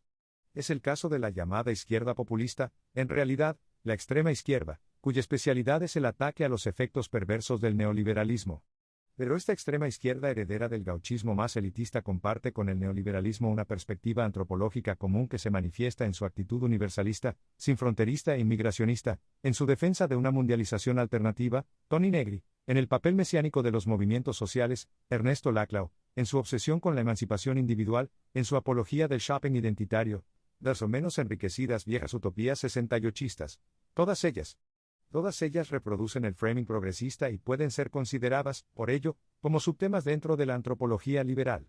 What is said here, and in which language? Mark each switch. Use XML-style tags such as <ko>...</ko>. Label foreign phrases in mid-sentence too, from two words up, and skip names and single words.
<es>Es el caso de la llamada izquierda populista, en realidad, la extrema izquierda, cuya especialidad es el ataque a los efectos perversos del neoliberalismo. Pero esta extrema izquierda heredera del gauchismo más elitista comparte con el neoliberalismo una perspectiva antropológica común que se manifiesta en su actitud universalista, sinfronterista e inmigracionista, en su defensa de una mundialización alternativa, Tony Negri, en el papel mesiánico de los movimientos sociales, Ernesto Laclau, en su obsesión con la emancipación individual, en su apología del shopping identitario, Las o menos enriquecidas viejas utopías 68istas, todas ellas reproducen el framing progresista y pueden ser consideradas, por ello, como subtemas dentro de la antropología liberal.</es>